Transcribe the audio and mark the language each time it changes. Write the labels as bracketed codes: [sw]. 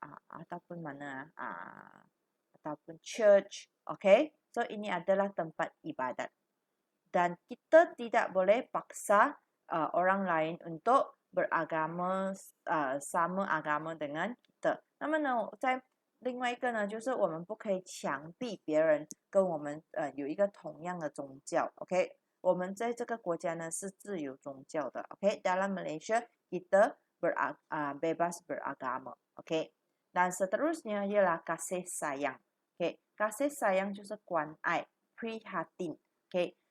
[ms] ataupun mana ataupun church, okay, so ini adalah tempat ibadat dan kita tidak boleh paksa orang lain untuk beragama sama agama dengan kita。 [zh] 那么呢，在另外一个呢，就是我们不可以强逼别人跟我们有一个同样的宗教 ，OK？我们在这个国家呢是自由宗教的 ，OK？ [ms] Dalam Malaysia kita bebas beragama, OK？ Dan seterusnya ialah kasih sayang, OK？ Kasih sayang 就是关爱 prihatin, OK？